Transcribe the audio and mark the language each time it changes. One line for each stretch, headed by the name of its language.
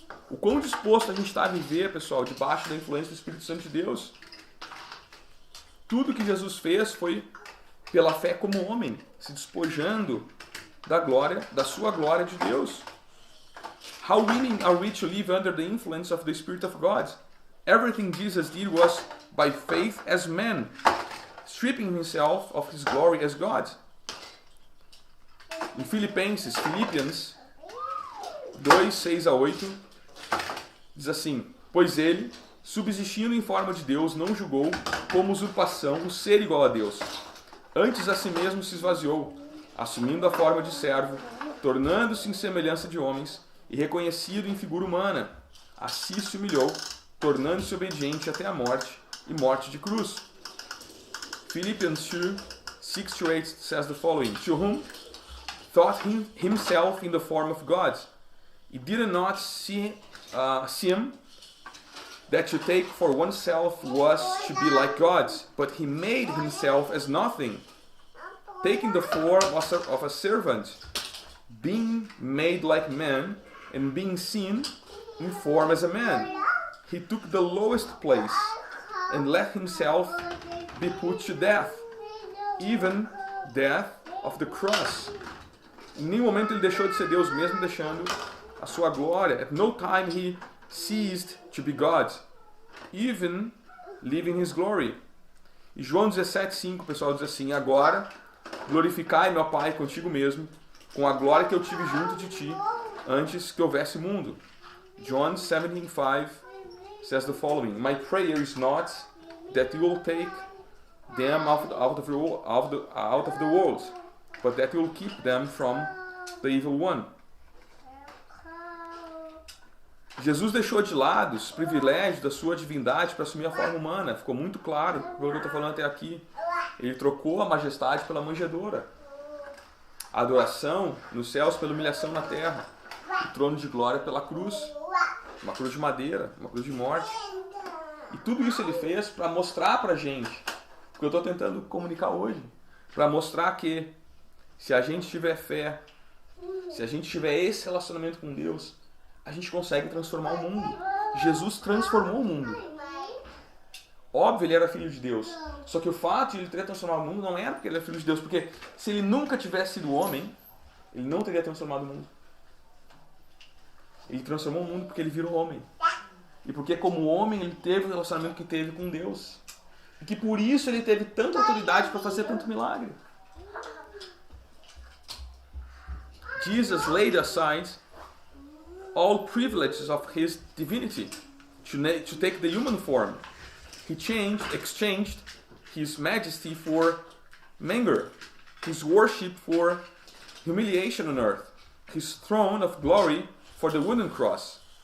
Portuguese: O quão disposto a gente está a viver, pessoal, debaixo da influência do Espírito Santo de Deus. Tudo que Jesus fez foi pela fé como homem, se despojando da glória, da sua glória de Deus.
English: How willing are we to live under the influence of the Spirit of God? Everything Jesus did was by faith as man, stripping himself of his glory as God.
Portuguese: Em Philippians 2, 6 a 8, diz assim, pois ele, subsistindo em forma de Deus, não julgou como usurpação o ser igual a Deus. Antes a si mesmo se esvaziou, assumindo a forma de servo, tornando-se em semelhança de homens e reconhecido em figura humana. Assim se humilhou, tornando-se obediente até a morte e morte de cruz.
English: Philippians 2, 6-8 says the following: To whom thought himself in the form of God, he did not seem that to take for oneself was to be like God, but he made himself as nothing, taking the form of a servant, being made like man, and being seen in form as a man. He took the lowest place, and let himself be put to death, even death of the cross.
Portuguese: Em nenhum momento ele deixou de ser Deus, mesmo deixando a sua glória.
English: At no time he ceased to be God, even leaving his glory.
Portuguese: E João 17,5, o pessoal diz assim: agora glorificai meu Pai contigo mesmo, com a glória que eu tive junto de ti, antes que houvesse mundo.
English: John 17:5 says the following: My prayer is not that you will take them out of the world, but that you will keep them from the evil one.
Portuguese: Jesus deixou de lado os privilégios da sua divindade para assumir a forma humana. Ficou muito claro pelo que eu estou falando até aqui. Ele trocou a majestade pela manjedoura, a adoração nos céus pela humilhação na terra, o trono de glória pela cruz, uma cruz de madeira, uma cruz de morte. E tudo isso ele fez para mostrar para a gente o que eu estou tentando comunicar hoje, para mostrar que se a gente tiver fé, se a gente tiver esse relacionamento com Deus, a gente consegue transformar o mundo. Jesus transformou o mundo. Óbvio, ele era filho de Deus. Só que o fato de ele ter transformado o mundo não era porque ele era filho de Deus. Porque se ele nunca tivesse sido homem, ele não teria transformado o mundo. Ele transformou o mundo porque ele virou homem. E porque como homem ele teve o relacionamento que teve com Deus. E que por isso ele teve tanta autoridade para fazer tanto milagre.
English: Jesus laid aside all privileges of his divinity to take the human form. He exchanged his majesty for manger, his worship for humiliation on earth, his throne of glory for the wooden cross.